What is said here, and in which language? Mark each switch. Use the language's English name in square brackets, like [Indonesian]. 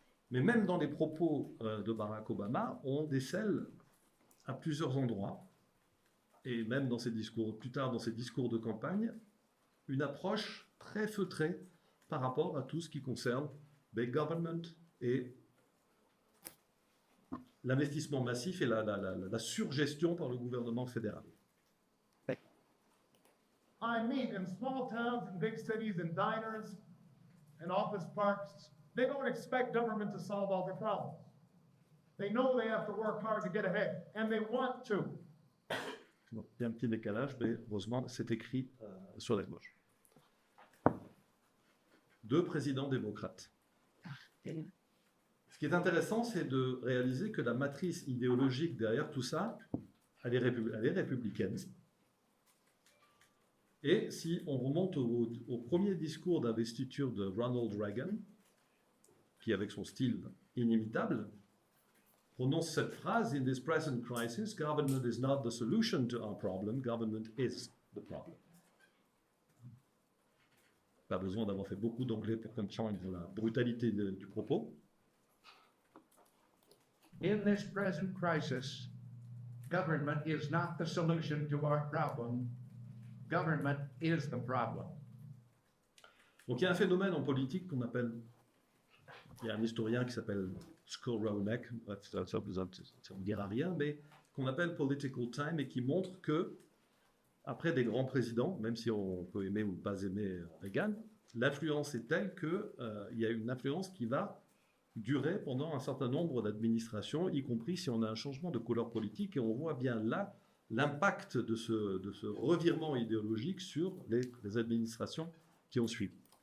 [French] Mais même dans les propos de Barack Obama, on décèle à plusieurs endroits, et même dans ses discours, plus tard dans ses discours de campagne, une approche très feutrée par rapport à tout ce qui concerne big government et l'investissement massif et la surgestion par le gouvernement fédéral. [English] I meet in small towns and big cities and diners and office parks. They don't expect government to solve all their problems. They know they have to work hard to get ahead, and they want to. [French] Bon, il y a un petit décalage, mais heureusement, c'est écrit sur la gauche. Deux présidents démocrates. Ce qui est intéressant, c'est de réaliser que la matrice idéologique derrière tout ça, elle est républicaine. Et si on remonte au premier discours d'investiture de Ronald Reagan, qui, avec son style inimitable, prononce cette phrase: [English] In this present crisis, government is not the solution to our problem, government is the problem. [French] Pas besoin d'avoir fait beaucoup d'anglais pour comprendre la brutalité du propos. [English] In this present crisis, government is not the solution to our problem. Government is the problem. [French] Donc il y a un phénomène en politique qu'on appelle, il y a un historien qui s'appelle Skowronek, ça ne me dira rien, mais qu'on appelle political time, et qui montre que, après des grands présidents, même si on peut aimer ou pas aimer Reagan, l'influence est telle qu'il y a une influence qui va durer pendant un certain nombre d'administrations, y compris si on a un changement de couleur politique, et on voit bien là l'impact de ce revirement idéologique sur les administrations qui ont suivi.